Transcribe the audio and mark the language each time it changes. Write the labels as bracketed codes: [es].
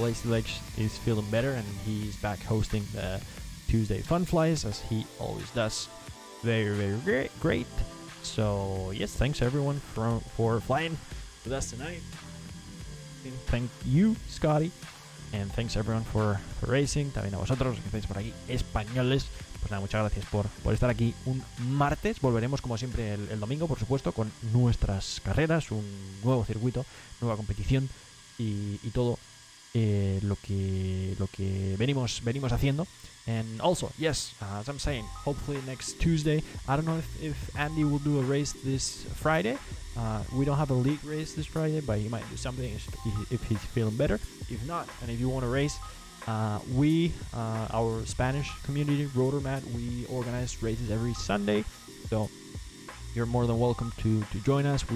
[en] Lazy Legs, is feeling better and he's back hosting the Tuesday Fun Flies as he always does. Very great. So yes, thanks everyone for flying with us tonight. Thank you, Scotty, and thanks everyone for racing. [es] También a vosotros que estáis por aquí, españoles. Pues nada, muchas gracias por estar aquí un martes. Volveremos como siempre el domingo, por supuesto, con nuestras carreras, un nuevo circuito, nueva competición y todo lo que venimos haciendo. [en] And also, yes, as I'm saying, hopefully next Tuesday, I don't know if Andy will do a race this Friday. We don't have a league race this Friday, but he might do something if he's feeling better. If not, and if you want to race, our Spanish community, Rotormat, we organize races every Sunday, so you're more than welcome to join us.